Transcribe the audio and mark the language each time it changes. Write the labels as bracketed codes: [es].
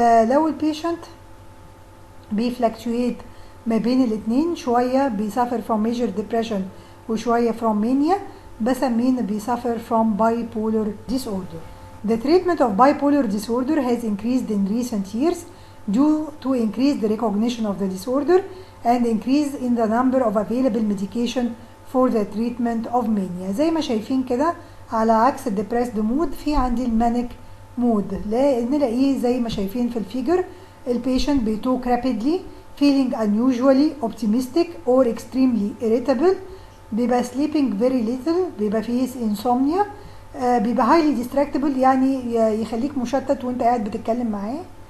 [ar] لو البيشنت بيفلكتويت ما بين الاثنين، شويه بيسافر [en] from major depression [ar] وشويه [en] from mania، [ar] بسميه بيسافر [en] from bipolar disorder. The treatment of bipolar disorder has increased in recent years due to increased recognition of the disorder and increase in the number of available medication for the treatment of mania. [ar] زي ما شايفين كده على عكس الديبريسد مود في عندي المانيك مود، نلاقيه زي ما شايفين في الفيجر البيشنت بيتوك [en] rapidly feeling unusually optimistic or extremely irritable، [ar] بيبقى [en] sleeping very little، [ar] بيبقى فيه insomnia، بيبقى [en] highly distractible [ar] يعني يخليك مشتت وانت قاعد بتتكلم معاه.